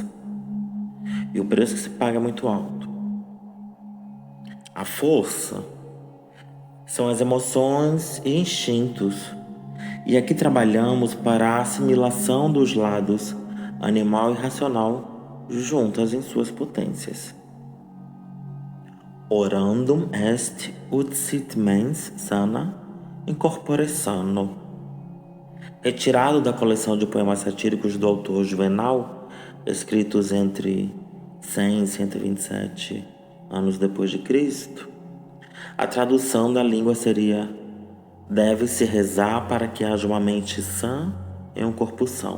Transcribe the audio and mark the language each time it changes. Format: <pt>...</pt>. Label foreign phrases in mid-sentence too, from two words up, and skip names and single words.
<pt>E o preço que se paga é muito alto. A força são as emoções e instintos. E aqui trabalhamos para a assimilação dos lados animal e racional juntas em suas potências.</pt> <la>Orandum est ut sit mens sana incorpore sano.</la> <pt>Retirado da coleção de poemas satíricos do autor Juvenal, escritos entre 100 e 127 anos depois de Cristo, a tradução da língua seria: deve-se rezar para que haja uma mente sã e um corpo são.</pt>